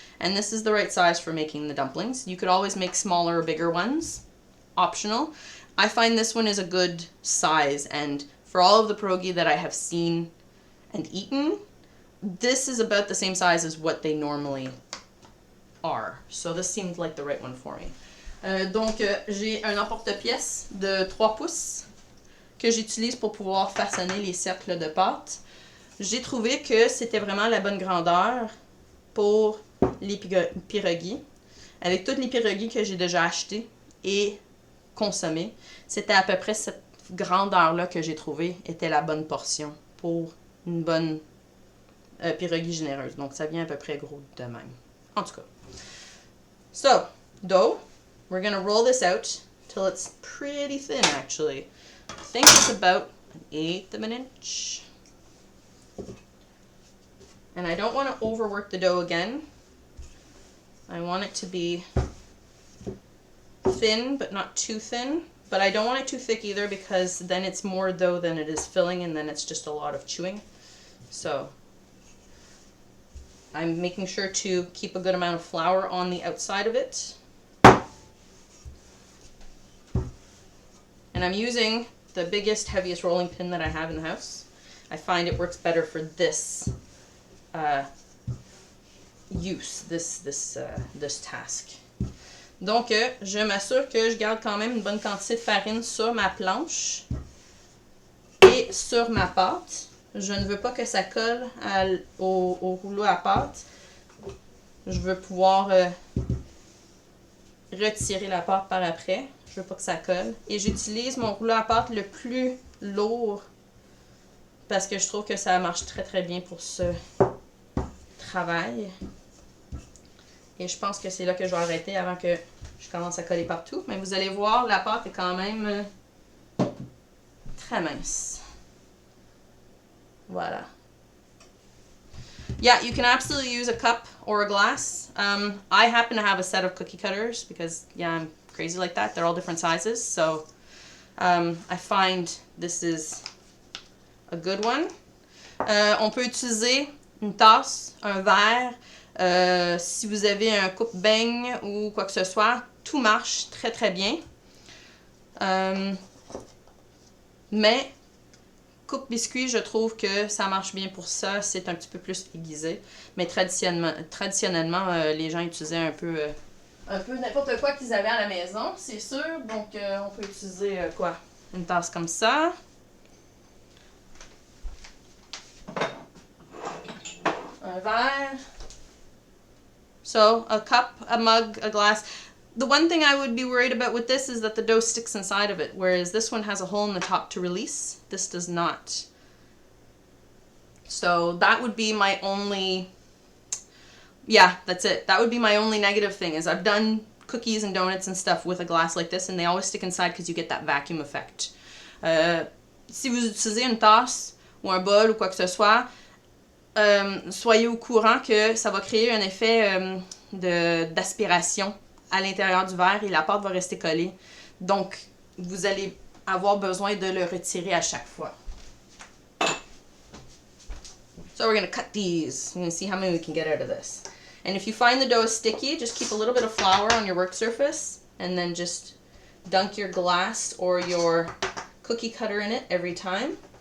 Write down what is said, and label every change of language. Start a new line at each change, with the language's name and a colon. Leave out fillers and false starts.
English: And this is the right size for making the dumplings. You could always make smaller or bigger ones. Optional. I find this one is a good size. And for all of the pierogi that I have seen and eaten, this is about the same size as what they normally are. So this seemed like the right one for me.
French: Donc, j'ai un emporte-pièce de 3 pouces que j'utilise pour pouvoir façonner les cercles de pâte. J'ai trouvé que c'était vraiment la bonne grandeur pour les pierogis. Avec toutes les pierogis que j'ai déjà achetées et consommées, c'était à peu près cette grandeur-là que j'ai trouvé était la bonne portion pour une bonne pierogi généreuse. Donc, ça vient à peu près gros de même. En tout cas.
English: So, dough. We're going to roll this out till it's pretty thin, actually. I think it's about 1/8 of an inch. And I don't want to overwork the dough again. I want it to be thin, but not too thin. But I don't want it too thick either because then it's more dough than it is filling and then it's just a lot of chewing. So, I'm making sure to keep a good amount of flour on the outside of it. And I'm using the biggest, heaviest rolling pin that I have in the house. I find it works better for this use, this task.
French: Donc, je m'assure que je garde quand même une bonne quantité de farine sur ma planche et sur ma pâte. Je ne veux pas que ça colle au rouleau à pâte. Je veux pouvoir retirer la pâte par après. Je veux pas que ça colle. Et j'utilise mon rouleau à pâte le plus lourd parce que je trouve que ça marche très très bien pour ce travail. Et je pense que c'est là que je vais arrêter avant que je commence à coller partout. Mais vous allez voir, la pâte est quand même très mince. Voilà.
English: Yeah, you can absolutely use a cup or a glass. I happen to have a set of cookie cutters because, yeah, I'm crazy like that. They're all different sizes. So I find this is a good one.
French: On peut utiliser une tasse, un verre. Si vous avez un coupe-beigne ou quoi que ce soit, tout marche très très bien. Mais coupe-biscuit, je trouve que ça marche bien pour ça. C'est un petit peu plus aiguisé. Mais traditionnellement les gens utilisaient un peu n'importe quoi qu'ils avaient à la maison, c'est sûr. Donc, on peut utiliser quoi? Une tasse comme ça. un verre.
English: So a cup, a mug, a glass. The one thing I would be worried about with this is that the dough sticks inside of it, whereas this one has a hole in the top to release. This does not. So that would be my only, yeah, that's it. That would be my only negative thing, is I've done cookies and donuts and stuff with a glass like this, and they always stick inside because you get that vacuum effect.
French: Si vous utilisez une tasse ou un bol ou quoi que ce soit, soyez au courant que ça va créer un effet d'aspiration à l'intérieur du verre et la pâte va rester collée. Donc, vous allez avoir besoin de le retirer à chaque fois.
English: So we're going to cut these. You're going to see how many we can get out of this. And if you find the dough is sticky, just keep a little bit of flour on your work surface and then just dunk your glass or your cookie cutter in it every time.